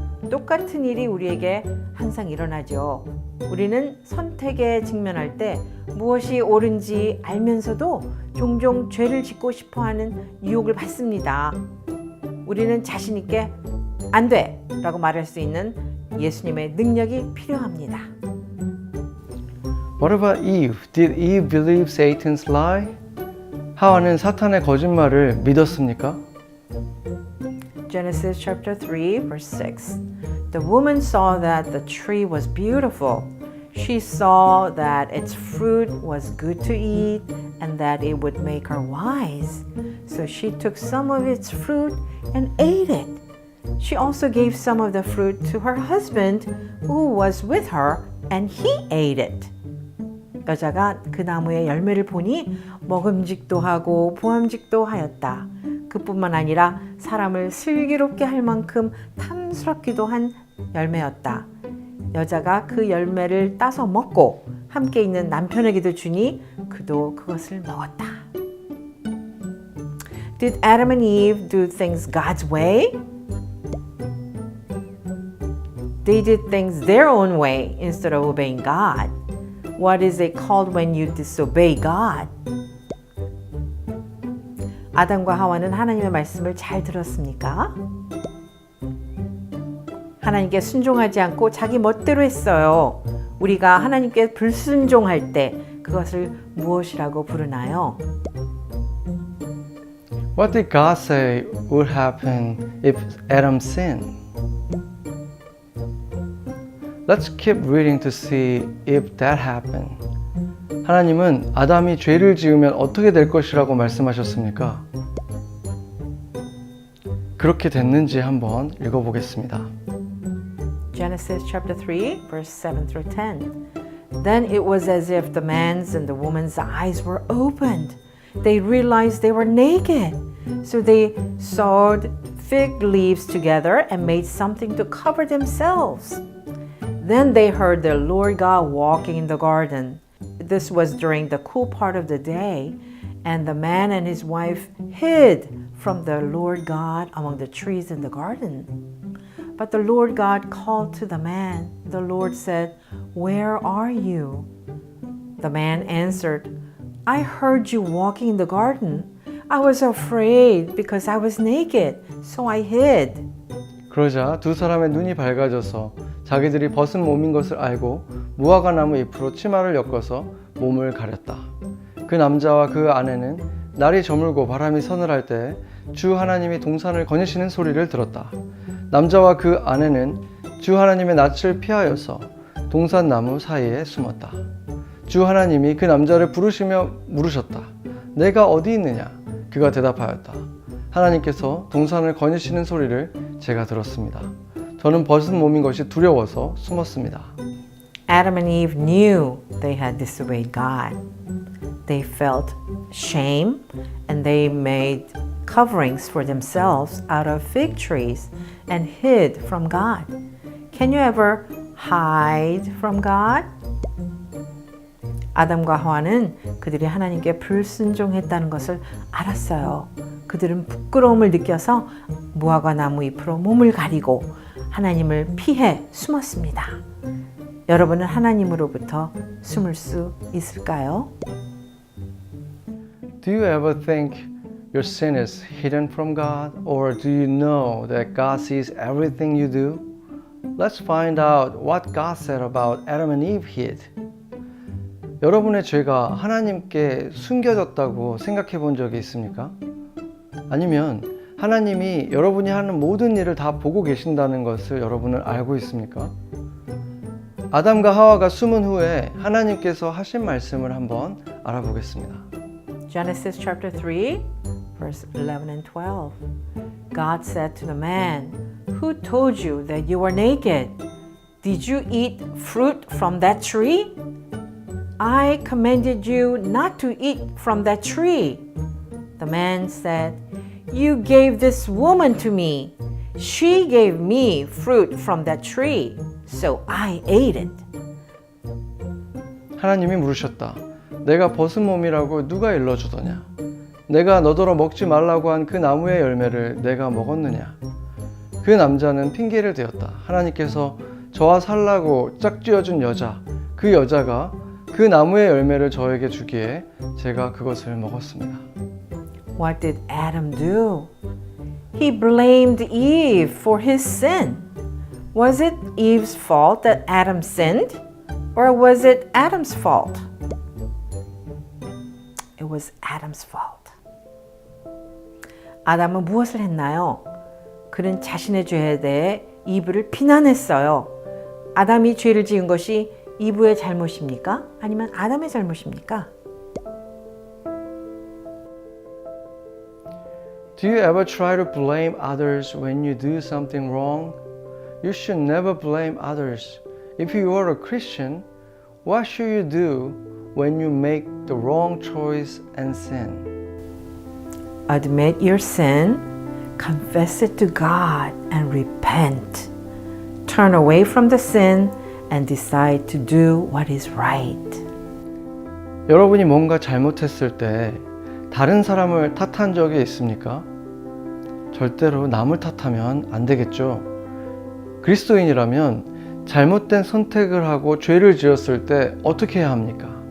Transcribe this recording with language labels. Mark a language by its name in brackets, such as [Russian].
[Korean] 똑같은 일이 우리에게 항상 일어나죠. 우리는 선택에 직면할 때 무엇이 옳은지 알면서도 종종 죄를 짓고 싶어하는 유혹을 받습니다. 우리는 자신 있게 안 돼! 라고 말할 수 있는 예수님의 능력이 필요합니다. [English] What about Eve? Did Eve believe Satan's lie? [Korean] 하와는 사탄의 거짓말을 믿었습니까? [English] Genesis chapter 3, verse 6. The woman saw that the tree was beautiful. She saw that its fruit was good to eat and that it would make her wise. So she took some of its fruit and ate it. She also gave some of the fruit to her husband who was with her and he ate it. [Korean] 여자가 그 나무의 열매를 보니 먹음직도 하고 보암직도 하였다. 그뿐만 아니라 사람을 슬기롭게 할 만큼 탐스럽기도 한 열매였다. 여자가 그 열매를 따서 먹고 함께 있는 남편에게도 주니 그도 그것을 먹었다. [English] Did Adam and Eve do things God's way? They did things their own way instead of obeying God. What is it called when you disobey God? [Korean] 아담과 하와는 하나님의 말씀을 잘 들었습니까? 하나님께 순종하지 않고 자기 멋대로 했어요. 우리가 하나님께 불순종할 때 그것을 무엇이라고 부르나요? [English] What did God say would happen if Adam sinned? Let's keep reading to see if that happened. [Korean] 하나님은 아담이 죄를 지으면 어떻게 될 것이라고 말씀하셨습니까? 그렇게 됐는지 한번 읽어보겠습니다. [English] Genesis chapter 3, verse 7 through 10. Then it was as if the man's and the woman's eyes were opened. They realized they were naked. So they sewed fig leaves together and made something to cover themselves. Then they heard the Lord God walking in the garden. This was during the cool part of the day, and the man and his wife hid from the Lord God among the trees in the garden. But the Lord God called to the man. The Lord said, "Where are you?" The man answered, "I heard you walking in the garden. I was afraid because I was naked, so I hid." [Korean] 그러자 두 사람의 눈이 밝아져서 자기들이 벗은 몸인 것을 알고 무화과 나무 잎으로 치마를 엮어서 몸을 가렸다. 그 남자와 그 아내는 날이 저물고 바람이 서늘할 때 주 하나님이 동산을 거니시는 소리를 들었다. 남자와 그 아내는 주 하나님의 낯을 피하여서 동산 나무 사이에 숨었다. 주 하나님이 그 남자를 부르시며 물으셨다. 내가 어디 있느냐? 그가 대답하였다. 하나님께서 동산을 거니시는 소리를 제가 들었습니다. 저는 벗은 몸인 것이 두려워서 숨었습니다. [English] Adam and Eve knew they had disobeyed God. They felt shame and they made coverings for themselves out of fig trees and hid from God. Can you ever hide from God? [Korean] 아담과 하와는 그들이 하나님께 불순종했다는 것을 알았어요. 그들은 부끄러움을 느껴서 무화과 나무 잎으로 몸을 가리고 하나님을 피해 숨었습니다. 여러분은 하나님으로부터 숨을 수 있을까요? [English] Do you ever think your sin is hidden from God, or do you know that God sees everything you do? Let's find out what God said about Adam and Eve hid. [Korean] 여러분의 죄가 하나님께 숨겨졌다고 생각해 본 적이 있습니까? 아니면 하나님이 여러분이 하는 모든 일을 다 보고 계신다는 것을 여러분은 알고 있습니까? 아담과 하와가 숨은 후에 하나님께서 하신 말씀을 한번 알아보겠습니다. [English] Genesis chapter 3, verse 11 and 12. God said to the man, "Who told you that you were naked? Did you eat fruit from that tree? I commanded you not to eat from that tree." The man said, "You gave this woman to me. She gave me fruit from that tree, so I ate it." [Korean] 하나님이 물으셨다. 내가 벗은 몸이라고 누가 일러주더냐? 내가 너더러 먹지 말라고 한 그 나무의 열매를 내가 먹었느냐? 그 남자는 핑계를 대었다. 하나님께서 저와 살라고 짝지어준 여자, 그 여자가 그 나무의 열매를 저에게 주기에 제가 그것을 먹었습니다. [English] What did Adam do? He blamed Eve for his sin. Was it Eve's fault that Adam sinned? Or was it Adam's fault? It was Adam's fault. [Korean] 아담은 무엇을 했나요? 그는 자신의 죄에 대해 이브를 비난했어요. 아담이 죄를 지은 것이 이브의 잘못입니까? 아니면 아담의 잘못입니까? [English] Do you ever try to blame others when you do something wrong? You should never blame others. If you are a Christian, what should you do when you make the wrong choice and sin? Admit your sin, confess it to God, and repent. Turn away from the sin and decide to do what is right. [Korean] 여러분이 뭔가 잘못했을 때 다른 사람을 탓한 적이 있습니까? 절대로 남을 탓하면 안 되겠죠. 그리스도인이라면 잘못된 선택을 하고 죄를 지었을 때 어떻게 해야 합니까?